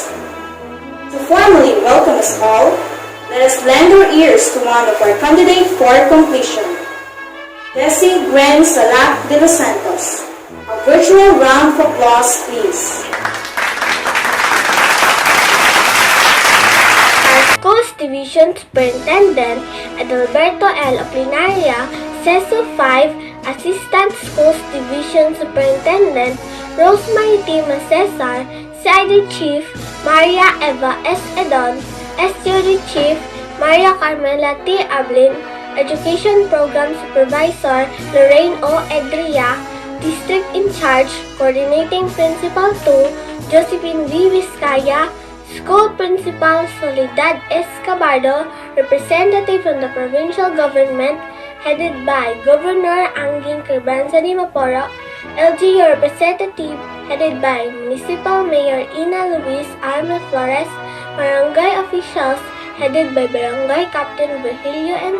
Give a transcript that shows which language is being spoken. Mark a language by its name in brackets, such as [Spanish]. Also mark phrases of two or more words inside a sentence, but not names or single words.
[English] To formally welcome us all, let us lend our ears to one of our candidates for completion, Desi Gwen Salak de los Santos. A virtual round of applause, please. Our school's division superintendent, Adalberto L. Aplinaria, CESO 5, Assistant Schools Division Superintendent, Rosemary T. Macesar, CID Chief, Maria Eva S. Edon, SUD Chief, Maria Carmela T. Ablin, Education Program Supervisor, Lorraine O. Edria, District in Charge, Coordinating Principal 2, Josephine V. Vizcaya, School Principal Soledad Escobardo, Representative from the Provincial Government, headed by Governor Anging Cribanza-Di Maporo, LGU Representative, headed by Municipal Mayor Ina Luis Armel Flores, Barangay Officials, headed by Barangay Captain Virgilio N.